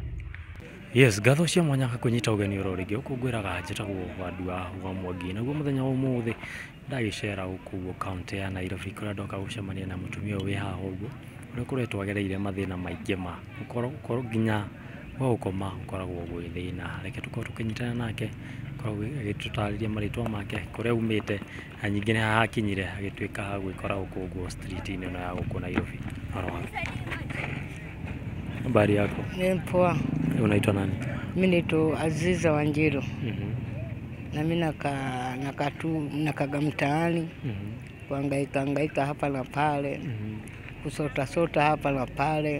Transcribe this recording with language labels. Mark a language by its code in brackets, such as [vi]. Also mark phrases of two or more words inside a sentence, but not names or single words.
[ki] Yes, gatho cia mwanya kunyita ugeni urorigi ukungwiraga njitagwo Nyitagwo wa Mwangi naguo muthenya wa umuthi ndagicera gukuo county ya Nairobi kuria ndoka gucemania na mutumia wi haha uguo uria kuretwo agereire mathina maingi ma ukoro nginya wa ukoma ukoragwo gwi thina. Reke tukorwo tukinyitana nake korwo agitutariria maritwa make kuria umite na nyingi ni hakinyire agitwika ha gwikora gukuo street-ini no ya guku Nairobi. [sw] Habari yako? Ni poa. Unaitwa nani? Mimi naitwa Aziza Wanjiru. Na mimi nakaga mtaani. Kuhangaika hapa na pale. Kusota hapa na pale.